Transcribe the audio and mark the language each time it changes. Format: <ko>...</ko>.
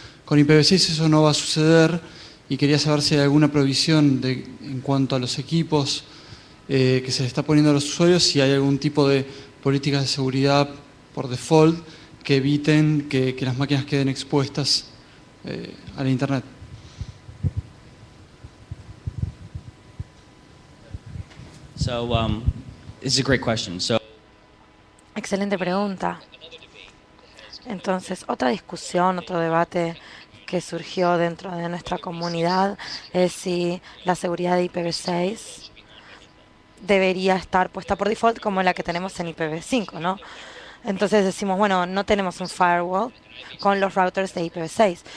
<es>Con IPv6 eso no va a suceder y quería saber si hay alguna provisión en cuanto a los equipos que se le está poniendo a los usuarios, si hay algún tipo de políticas de seguridad por default que eviten que las máquinas queden expuestas a la Internet.</es> <en>So this is a great question. So</en> <es>Excelente pregunta. Entonces, otra discusión, otro debate que surgió dentro de nuestra comunidad es si la seguridad de IPv6 debería estar puesta por default como la que tenemos en IPv5, ¿no? Entonces decimos, bueno, no tenemos un firewall con los routers de IPv6.</es>